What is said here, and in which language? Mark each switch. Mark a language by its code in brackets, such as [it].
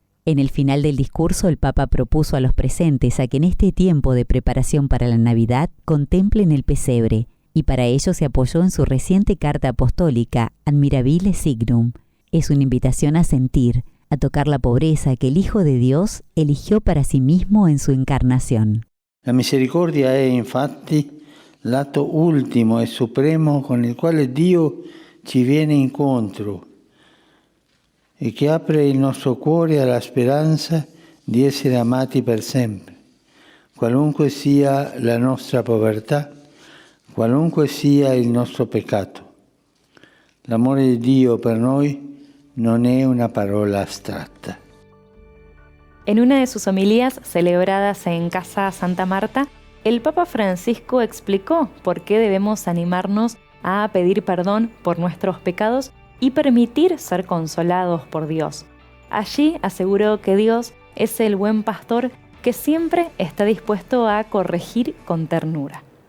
[es] En el final del discurso, el Papa propuso a los presentes a que en este tiempo de preparación para la Navidad contemplen el pesebre, y para ello se apoyó en su reciente carta apostólica Admirabile Signum. Es una invitación a sentir, a tocar la pobreza que el Hijo de Dios eligió para sí mismo en su encarnación. [it] La misericordia è infatti l'atto ultimo e supremo con il quale Dio ci viene incontro e che apre il nostro cuore alla speranza di essere amati per sempre, qualunque sia la nostra povertà, qualunque sia il nostro peccato. L'amore di Dio per noi non è una parola astratta. [es] En una de sus homilías celebradas en Casa Santa Marta, el Papa Francisco explicó por qué debemos animarnos a pedir perdón por nuestros pecados y permitir ser consolados por Dios. Allí aseguró que Dios es el buen pastor que siempre está dispuesto a corregir con ternura.